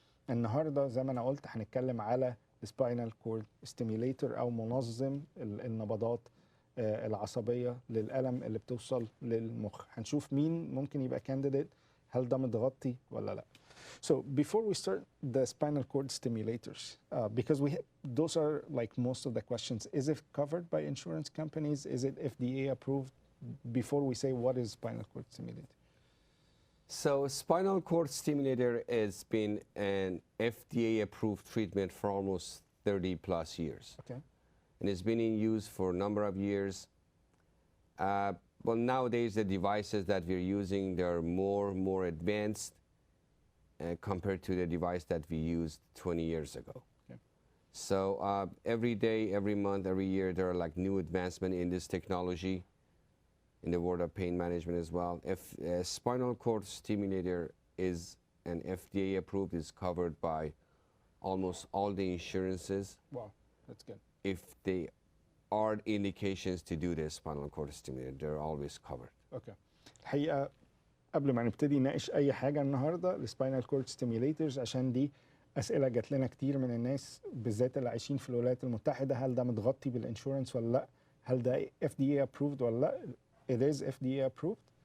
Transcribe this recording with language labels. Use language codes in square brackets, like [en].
[ar] النهارده زي ما انا قلت هنتكلم على سباينال كورد ستيميوليتور او منظم النبضات العصبيه للالم اللي بتوصل للمخ. هنشوف مين ممكن يبقى كانديديت، هل ده متغطي ولا لا. [en] So before we start the spinal cord stimulators, because those are like most of the questions. Is it covered by insurance companies? Is it FDA approved? Before we say what is spinal cord stimulator. So spinal cord stimulator has been an FDA approved treatment for almost 30 plus years. Okay. And it's been in use for a number of years. Well, nowadays the devices that we're using, they're more advanced compared to the device that we used 20 years ago. Okay. So every day, every month, every year, there are like new advancement in this technology in the world of pain management as well. If a spinal cord stimulator is an FDA approved, is covered by almost all the insurances. Wow, that's good. If they are indications to do this spinal cord stimulator, they're always covered. Okay. [ar] الحقيقة قبل ما نبتدي نناقش أي حاجة النهاردة السباينال كورد ستيميوليترز، عشان دي أسئلة جات لنا كتير من الناس بالذات اللي عايشين في الولايات المتحدة، هل ده متغطي بالانشورنس ولا لا؟ هل ده FDA approved ولا لا؟ [en] It is FDA approved.